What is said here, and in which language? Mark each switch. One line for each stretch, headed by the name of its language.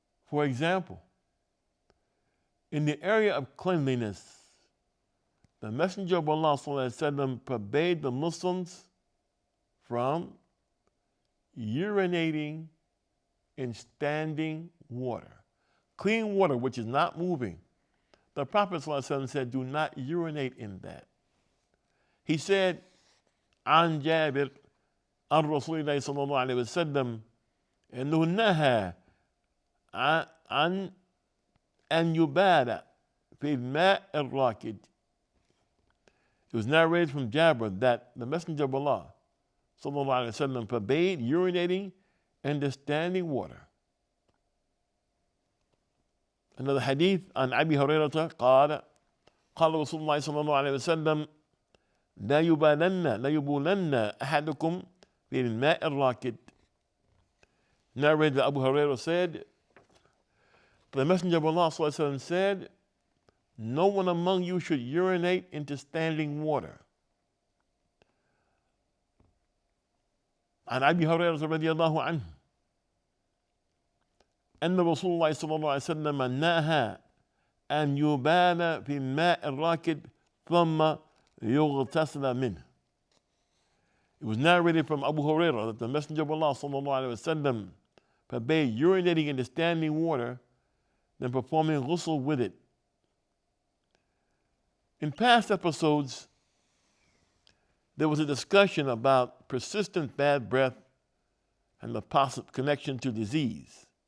English: For example, in the area of cleanliness, the Messenger of Allah forbade the Muslims from urinating in standing water. Clean water which is not moving. The Prophet said, do not urinate in that. He said,
Arabic: عن جابر عن رسول الله صلى الله عليه وسلم إنه نهى عن أن يبال في الماء الراكد.
English: It was narrated from Jabir that the Messenger of Allah
Arabic: صلى الله عليه وسلم
English: forbade urinating in the standing water. Another hadith
Arabic: عن أبي هريرة قال رسول الله صلى الله عليه وسلم لا يبولن أحدكم في الماء الراكد.
English: Narrated that Abu Hurairah said, the Messenger of Allah said, no one among you should urinate into standing water.
Arabic: عن أبي هريرة رضي الله عنه أن رسول الله صلى الله عليه وسلم نهى أن يبال في الماء الراكد ثم يغتسل منه.
English: It was narrated from Abu Hurairah that the Messenger of Allah
Arabic: صلى الله عليه وسلم
English: forbade urinating in the standing water than performing ghusl with it. In past episodes, there was a discussion about persistent bad breath and the possible connection to disease.